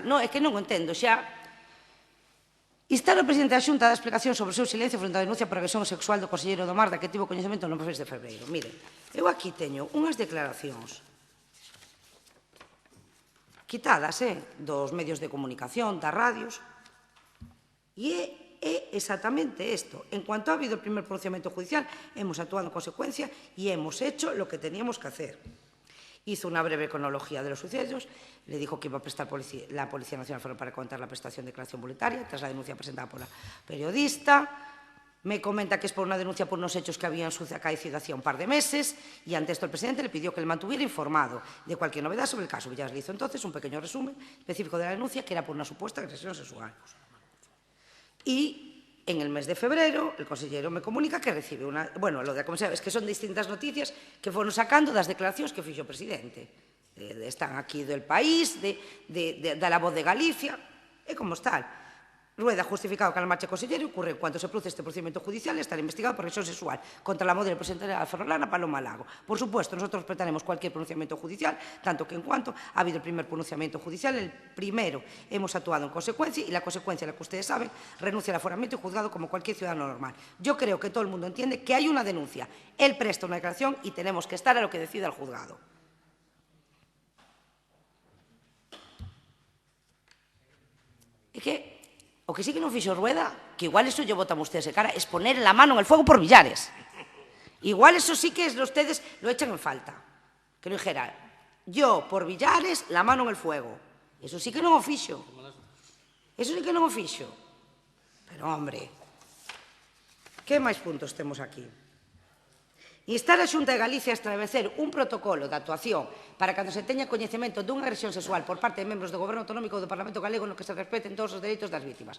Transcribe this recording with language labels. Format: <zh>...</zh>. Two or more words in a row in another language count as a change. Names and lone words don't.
<gl>Non, é que non o entendo, xa. Instar o presidente da Xunta a dar explicación sobre o seu silencio frente á denuncia por agresión sexual do conselleiro do Mar da que tivo coñecemento no mes de febreiro. Mire, eu aquí teño unhas declaracións quitadas dos medios de comunicación, das radios, e é exactamente isto.</gl> <es>En cuanto ha habido o primer pronunciamento judicial, hemos actuado en consecuencia e hemos hecho lo que teníamos que hacer. Hizo una breve cronología de los sucesos, le dijo que iba a prestar la Policía Nacional para contar la prestación de declaración voluntaria tras la denuncia presentada por la periodista. Me comenta que es por una denuncia por unos hechos que habían acaecido hacía un par de meses y ante esto el presidente le pidió que le mantuviera informado de cualquier novedad sobre el caso. Villas le hizo entonces un pequeño resumen específico de la denuncia que era por una supuesta agresión sexual. Y en el mes de febrero, el consellero me comunica que recibe unha... Bueno, lo de como sabes,</es> <gl>que son distintas noticias que foron sacando das declaracións que fixo o presidente. Están aquí del país, da La Voz de Galicia, e como está.</gl> <es>Rueda justificado que a marcha consellero ocurre cuando se produce este procedimiento judicial estará investigado por agresión sexual contra la modelo presidente de la Ferrolana, Paloma Lago. Por supuesto, nosotros respetaremos cualquier pronunciamiento judicial, tanto que en cuanto ha habido el primer pronunciamiento judicial, el primero hemos actuado en consecuencia y la consecuencia, la que ustedes saben, renuncia al aforamiento y juzgado como cualquier ciudadano normal. Yo creo que todo el mundo entiende que hay una denuncia, él presta una declaración y tenemos que estar a lo que decida el juzgado.</es> <gl>É que o que sí que non fixo Rueda que igual eso lle botan ustedes de cara,</gl> <es>es poner la mano en el fuego por Villares. Igual eso sí que ustedes lo echan en falta. Que lo dijera, yo por Villares, la mano en el fuego.</es> <gl>Eso sí que non o fixo. Eso sí que non o fixo. Pero, hombre, que máis puntos temos aquí? Instar a Xunta de Galicia a establecer un protocolo de actuación para cando se teña coñecemento dunha agresión sexual por parte de membros do Goberno Autonómico ou do Parlamento Galego no que se respeten todos os dereitos das vítimas.</gl>